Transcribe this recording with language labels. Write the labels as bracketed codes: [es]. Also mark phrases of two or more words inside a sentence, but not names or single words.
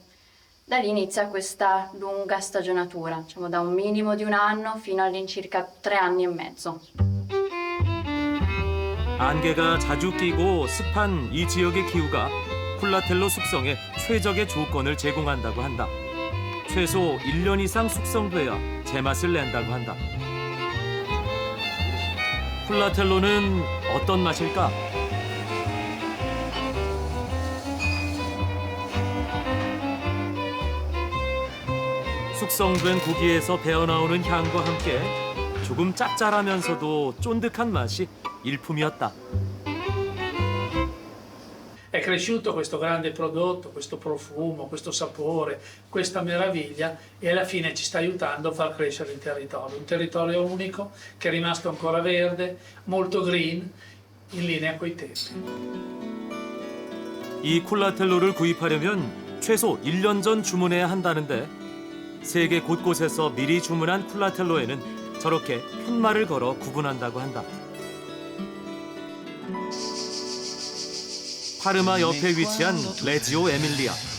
[it] Da lì inizia questa lunga stagionatura, diciamo da un minimo di 1 anno fino all'incirca 3 anni e mezzo. [ko] 안개가 자주 끼고 습한 이 지역의 기후가 쿨라텔로 숙성에 최적의 조건을 제공한다고 한다. 최소 1년 이상 숙성돼야 제맛을 낸다고 한다. 쿨라텔로는 어떤 맛일까? 숙성된 고기에서 배어나오는 향과 함께 조금 짭짤하면서도 쫀득한 맛이 일품이었다. [it] È cresciuto questo grande prodotto, questo profumo, questo sapore, questa meraviglia e alla fine ci sta aiutando a far crescere il territorio. Un territorio unico che è rimasto ancora verde, molto green, in linea coi tempi. [ko] 이 쿨라텔로를 구입하려면 최소 1년 전 주문해야 한다는데 세계 곳곳에서 미리 주문한 쿨라텔로에는 저렇게 편말을 걸어 구분한다고 한다. 파르마 옆에 위치한 레지오 에밀리아.